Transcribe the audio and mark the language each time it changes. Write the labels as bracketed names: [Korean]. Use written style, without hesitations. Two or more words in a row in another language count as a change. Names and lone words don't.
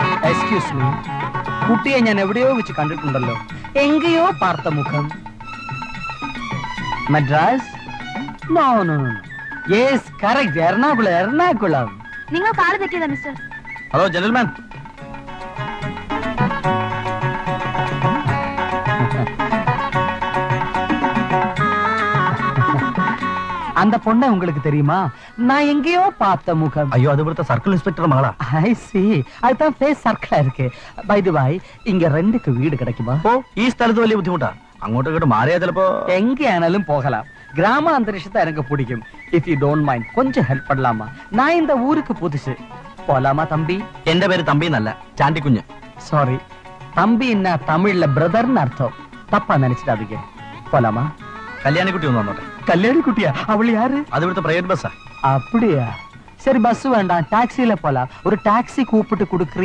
[English] excuse me, [Malayalam] കുട്ടിയെ ഞാൻ എവിടെയോ വെച്ച് കണ്ടിട്ടുണ്ടല്ലോ. [Tamil] எங்கயோ பார்த்த முகம். മദ്രാസ്? [English] no no no. yes, correct. എറണാകുളം, എറണാകുളം. [Malayalam] നിങ്ങൾ കാല് തെറ്റിയതാ മിസ്റ്റർ. [English] hello gentleman. [Tamil] அந்த பொண்ணை உங்களுக்கு தெரியுமா? நான் எங்கேயோ பார்த்த முகம். [Malayalam] അയ്യോ, അത് ഇവിടുത്തെ [English] circle inspector [Malayalam] മകളാ. [English] I see. [Tamil] அதுதான் ஃபேஸ் சர்க்கிளா இருக்கு. [English] By the way, [Tamil] இங்க ரெண்டுக்கு வீடு கிடைக்குமா? [Malayalam] ഓ, ഈ സ്ഥലത്ത് വലിയ ബുദ്ധിമുട്ടാ. അങ്ങോട്ട് ഇങ്ങോട്ട് മാറിയാ ചിലപ്പോ. [Tamil] எங்கேயானாலும் போகலாம். கிராம அந்தரிஷத்தை எனக்கு பிடிக்கும். [English] if you don't mind [Tamil] கொஞ்சம் ஹெல்ப் பண்ணலாமா? நான் இந்த ஊருக்கு புதுசு. போலாமா தம்பி? [Malayalam] എന്റെ പേര് തമ്പി എന്നല്ല, ചാണ്ടിക്കുഞ്ഞ്. [Tamil] சாரி, தம்பி என்ன தமிழ்ல பிரதர்னு அர்த்தம். தப்பா நினைச்சிடாதீங்க. போலாமா? [Malayalam] കല്യാണിക്കുട്ടി ഒന്ന് വന്നോട്ടെ. [Tamil] கல்யாணி குட்டியா? அவள் யாரு? [Malayalam] അത് ഇവിടുത്തെ [English] private bus. [Tamil] அப்படியா? சரி, பஸ் வேண்டாம், டாக்ஸில போலாம். ஒரு டாக்ஸி கூப்பிட்டு கொடுக்குறீங்க?